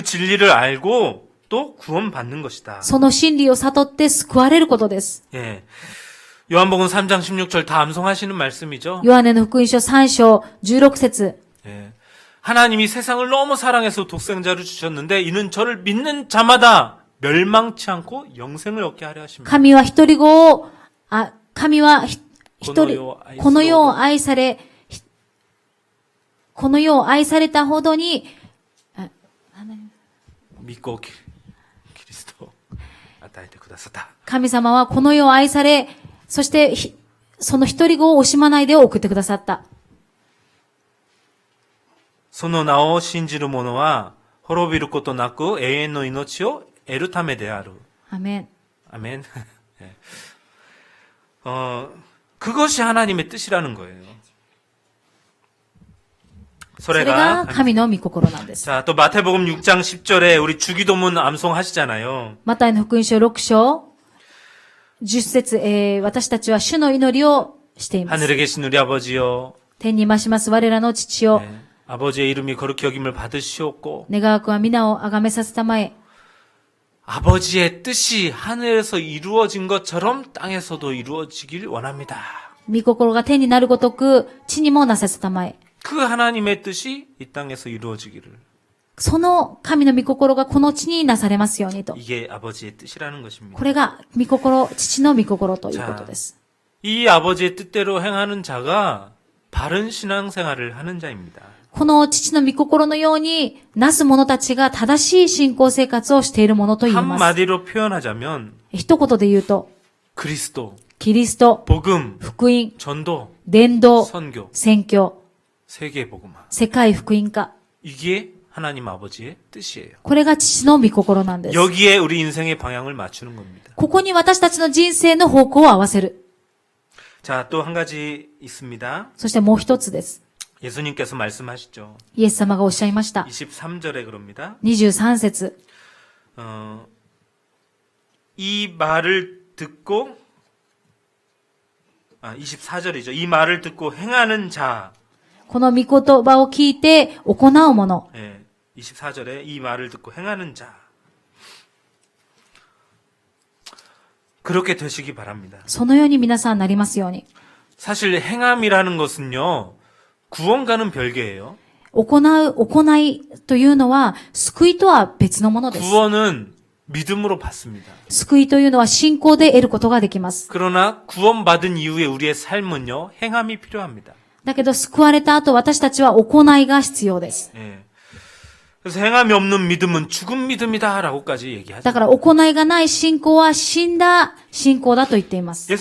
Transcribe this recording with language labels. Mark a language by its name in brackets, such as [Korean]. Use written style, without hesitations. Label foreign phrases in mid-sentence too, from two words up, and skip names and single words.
[Korean] 그 진리를 알고 또 구원받는 것이다. [Japanese] その真理を悟って救われることです。 [Korean] 예. 요한복음 3장 16절 다 암송하시는 말씀이죠. [Japanese] ヨハネの福音書3章16節 [Korean] 예. 하나님이 세상을 너무 사랑해서 독생자를 주셨는데 이는 저를 믿는 자마다 멸망치 않고 영생을 얻게 하려 하십니다. [Japanese] 神は一人子を、神は一人、この世を愛され、この世を愛されたほどに、 [Korean] 믿고 그리스도 [Japanese] 与えてくださった. 神様はこの世を愛され、そしてその一人子を惜しまないで送ってくださった。その名を信じる者は滅びることなく永遠の命を得るためである. アメン。 [Korean] 아멘. 예. 그것이 하나님의 뜻이라는 거예요. [Japanese] それが神の御心なんです。 [Korean] 자, 또 마태복음 6장 10절에 우리 주기도문 암송하시잖아요. [Japanese] マタイの福音書6章10節、私たちは主の祈りをしています。 [Korean] 하늘에 계신 우리 아버지여. [Japanese] 天に増します我らの父よ。 [Korean] 네. 아버지의 이름이 거룩히 여김을 받으시옵고 [Japanese] 願わくは皆を崇めさせたまえ。 [Korean] 아버지의 뜻이 하늘에서 이루어진 것처럼 땅에서도 이루어지길 원합니다. [Japanese] 御心が天になるごとく地にもなさせたまえ。 [Korean] 그 하나님의 뜻이 이 땅에서 이루어지기를. [Japanese] その神の御心がこの地になされますようにと。 [Korean] 이게 아버지의 뜻이라는 것입니다. [Japanese] これが御心、父の御心ということです。 [Korean] 이 아버지의 뜻대로 행하는 자가 바른 신앙생활을 하는 자입니다. [Japanese] この父の御心のようになす者たちが正しい信仰生活をしているものと言います。 [Korean] 한마디로 표현하자면 [Japanese] 一言で言うと、 [Korean] 그리스도, [Japanese] キリスト、 [Korean] 복음, [Japanese] 福音、 [Korean] 전도, [Japanese] 伝道、 [Korean] 선교, [Japanese] 宣教、 [Korean] 세계 복음화. [Japanese] 世界福音化。 [Korean] 이게 하나님 아버지의 뜻이에요. [Japanese] これが父の御心なんです。 [Korean] 여기에 우리 인생의 방향을 맞추는 겁니다. [Japanese] ここに私たちの人生の方向を合わせる。 [Korean] 자, 또 한 가지 있습니다. [Japanese] そしてもう一つです。 [Korean] 예수님께서 말씀하시죠. [Japanese] イエス様がおっしゃいました。 [Korean] 23절에 그럽니다. [Japanese] 23節 [Korean] 이 말을 듣고 24절이죠. 이 말을 듣고 행하는 자. [Japanese] この御言葉を聞いて行うもの。 [Korean] 예, 24절에 이 말을 듣고 행하는 자. 그렇게 되시기 바랍니다. [Japanese] そのように皆さんなりますように。 [Korean] 사실 행함이라는 것은요. 구원과는 별개예요. [Japanese] 行いというのは、救いとは別のものです。 [Korean] 구원은 믿음으로 받습니다. [Japanese] 救いというのは信仰で得ることができます。 [Korean] 그러나 구원받은 이후에 우리의 삶은요. 행함이 필요합니다. [Japanese] だけど救われた後、私たちは行いが必要です。 [Korean] 예. 그래서 행함이 없는 믿음은 죽은 믿음이다라고까지 얘기하죠. [Japanese] だから行いがない信仰は死んだ信仰だと言っています。